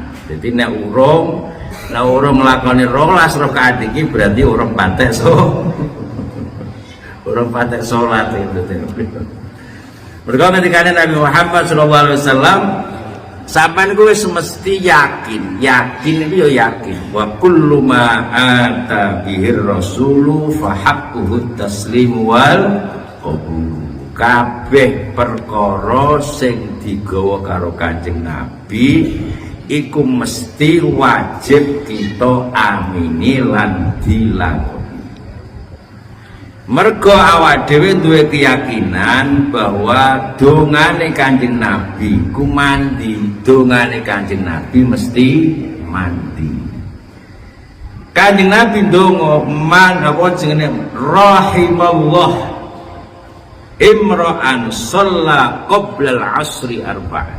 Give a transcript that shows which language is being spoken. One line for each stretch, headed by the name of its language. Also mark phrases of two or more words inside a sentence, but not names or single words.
Javanese: Dadi nek urung nglakoni 12 rakaat iki berarti urung patek urung patek salat itu. Mergo ngendikane Nabi Muhammad
Arabic: صلى الله عليه وسلم,
Javanese: sampeyan kuwi mesti yakin itu ya yakin,
Arabic: وكل ما أتى به الرسول فحقه التسليم والقبول.
Javanese: Kabeh perkara sing digawa karo Kanjeng Nabi iku mesti wajib kita amini lan dilakoni. Mergo awak dhewe duwe keyakinan bahwa dongane Kanjeng Nabi ku mandi, dongane Kanjeng Nabi mesti mandi. Kanjeng Nabi ndonga man apa jenenge,
Arabic: رحم الله امرأ صلى قبل العصر أربعا.